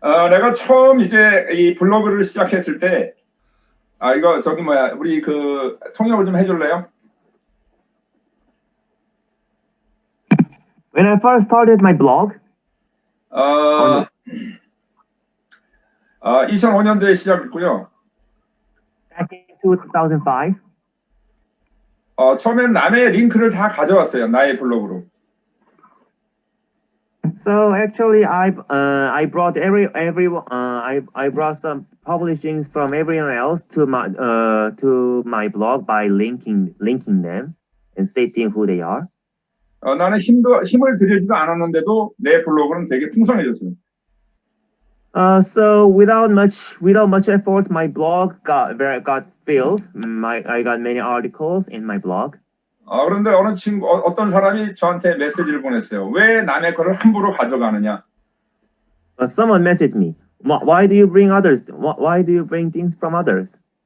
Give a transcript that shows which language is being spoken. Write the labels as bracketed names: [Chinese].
[Korean] 내가 처음 이제 이 블로그를 시작했을 때, 이거 저기 뭐야, 우리 그 통역을 좀 해줄래요? [English] When I first started my blog, [Korean] 2005년도에 시작했고요. [English] back in 2005, [Korean] 처음엔 남의 링크를 다 가져왔어요. 나의 블로그로. [English] so actually I brought I brought some publishings from everyone else to my blog by linking them and stating who they are. [Korean] 나는 힘을 들이지도 않았는데도 내 블로그는 되게 풍성해졌어요. [English] So without much effort, my blog got filled. I got many articles in my blog. [Korean] 그런데 어떤 사람이 저한테 메시지를 보냈어요. 왜 남의 거를 함부로 가져가느냐? [English] Someone messaged me. Why do you bring others? Why do you bring things from others?